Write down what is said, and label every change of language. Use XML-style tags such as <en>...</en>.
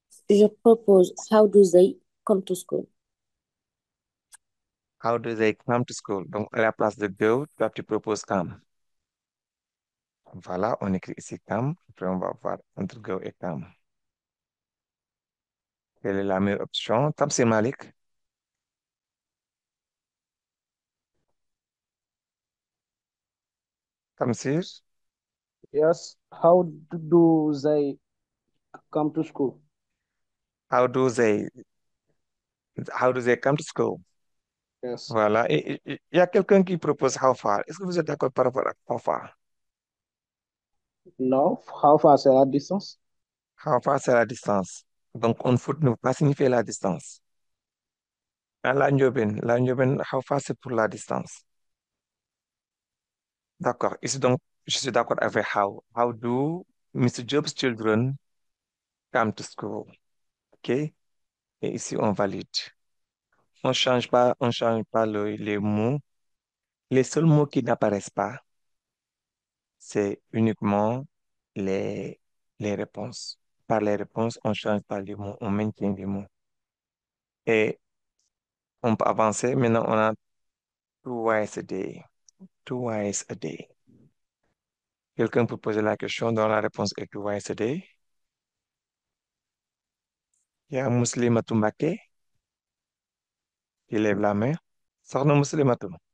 <fr>Je propose,</fr> <en>how do they come to school? how do they come to school?</en> <fr>Donc, à la place de go, toi, tu proposes come. Voilà, on écrit ici come. Après, on va voir entre go et come. Quelle est la meilleure option? Tamsir Malik. Tamsir,</fr> <en>Yes. Do they come to school? how do they, how do they come to school? Yes.</en> <fr>Voilà. Et il y a quelqu'un qui propose how far. Est-ce que vous êtes d'accord par rapport à how far?</fr> <en>No. How far</en> <fr>c'est la distance? How far, c'est la distance. Donc, on foot ne veut pas signifier la distance. Ah, la Ndiobène, how far, c'est pour la distance. D'accord. Ici, donc, je suis d'accord avec how.</fr> <en>How do Mr. Job's children come to school?</en> <fr>OK? Et ici, on valide. On change pas les mots. Les seuls mots qui n'apparaissent pas, c'est uniquement les, les réponses. Par les réponses, on change pas les mots, on maintient les mots. Et on peut avancer. Maintenant, on a</fr> <en>twice a day. Twice a day.</en> <fr>Quelqu'un peut poser la question dont la réponse est twice a day. Il y a Muslimatou Mbaké qui lève la main. Soxna Muslimatou.</fr>